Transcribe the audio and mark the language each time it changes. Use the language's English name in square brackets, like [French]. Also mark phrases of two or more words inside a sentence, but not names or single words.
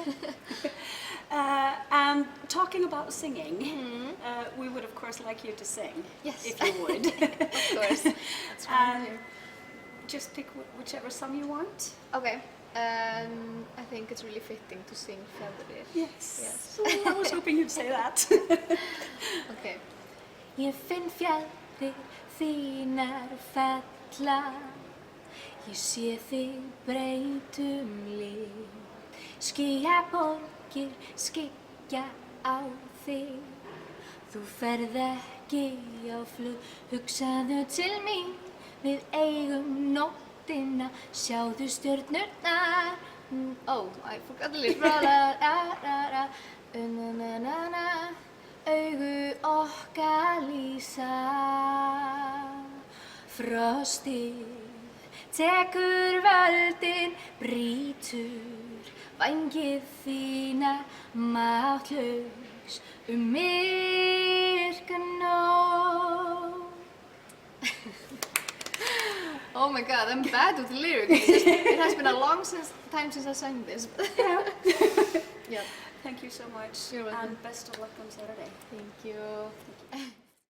[English] And talking about singing, we would of course like you to sing. Yes. If you would. Of course. That's fine. Just pick whichever song you want. Okay. I think it's really fitting to sing Fjaðrir. Yes. I was hoping you'd say that. Okay. [Icelandic] Ég finn fjaðrir þínar falla, ég sé þig breytum lit, skýjaborgir skyggja á þig, Þú ferð ekki á flug, hugsaðu til mín, við eigum nóttina, sjáðu stjörnurnar. [English] Oh, I forgot the lyrics. [Icelandic] Augu okkar lýsa, frostið tekur völdin, brýtur vængið þína, máttlaus myrka nótt. [English] Oh my god, I'm bad with lyrics. It has been a long time since I sang this. Yeah. Thank you so much. You're welcome. And best of luck on Saturday. Thank you.